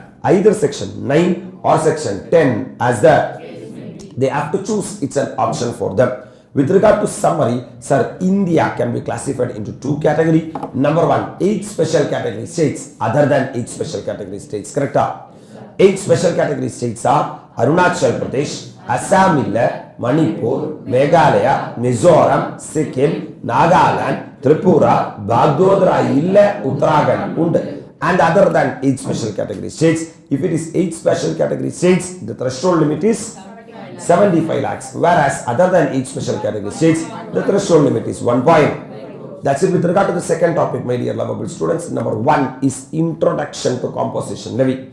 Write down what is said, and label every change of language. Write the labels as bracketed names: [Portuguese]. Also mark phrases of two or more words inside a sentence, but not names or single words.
[English] Either section 9 or section 10 as they have to choose. It's an option for them. With regard to summary, sir, India can be classified into 2 categories. Number 1, 8 special category states other than 8 special category states, correct? 8 special category states are Arunachal Pradesh, Assam, Manipur, Meghalaya, Mizoram, Sikkim, Nagaland, Tripura, Bagdodra, Uttarakhand, and other than 8 special category states. If it is 8 special category states, the threshold limit is 75 lakhs, whereas other than 8 special category states, the threshold limit is 1 point. That's it with regard to the second topic, my dear lovable students. Number 1 is introduction to composition levy.